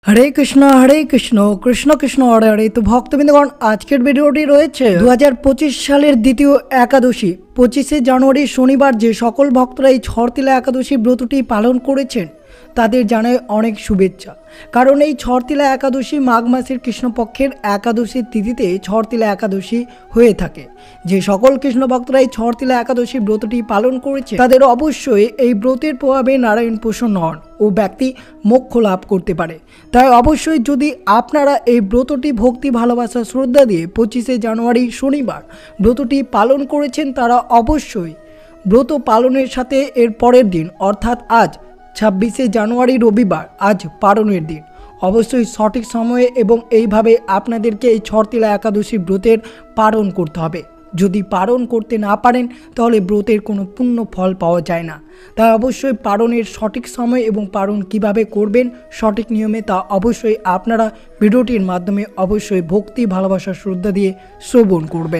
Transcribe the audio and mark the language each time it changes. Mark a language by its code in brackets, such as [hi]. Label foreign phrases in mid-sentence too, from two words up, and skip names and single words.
[bn] हरे कृष्ण कृष्ण कृष्ण हरे हरे। তো ভক্তবৃন্দগণ আজকের ভিডিওটি রয়েছে 2025 সালের দ্বিতীয় একাদশী 25 জানুয়ারি শনিবার যে সকল ভক্তরা এই ছড়তিলা एकादशी ব্রতটি পালন করেছেন তাদের জানাই অনেক শুভেচ্ছা। কারণ এই ছড়তিলা একাদশী মাঘ মাসের কৃষ্ণপক্ষের একাদশীর তিথিতে ছড়তিলা একাদশী হয়ে থাকে। যে সকল কৃষ্ণ ভক্তরা এই ছড়তিলা একাদশী ব্রতটি পালন করেছে তাদের অবশ্যই এই ব্রতের প্রভাবে নারায়ণ প্রসন্ন হন ও ব্যক্তি মোক্ষ লাভ করতে পারে। তাই অবশ্যই যদি আপনারা এই ব্রতটি ভক্তি ভালোবাসা শ্রদ্ধা দিয়ে 25 জানুয়ারি শনিবার ব্রতটি পালন করেছেন তারা অবশ্যই ব্রত পালনের সাথে এর পরের দিন অর্থাৎ আজ 26 জানুয়ারি রবিবার আজ পালনের দিন অবশ্য সঠিক সময় এবং এইভাবে আপনাদেরকে এই ছড়তিলা একাদশী ব্রতের পালন করতে হবে। যদি পালন করতে না পারেন তাহলে ব্রতের কোনো পূর্ণ ফল পাওয়া যায় না। তাই অবশ্যই পালনের সঠিক সময় এবং পালন কিভাবে করবেন সঠিক নিয়মে তা অবশ্যই আপনারা ভিডিওটির মাধ্যমে অবশ্যই ভক্তি ভালোবাসা শ্রদ্ধা দিয়ে শ্রবণ করবেন।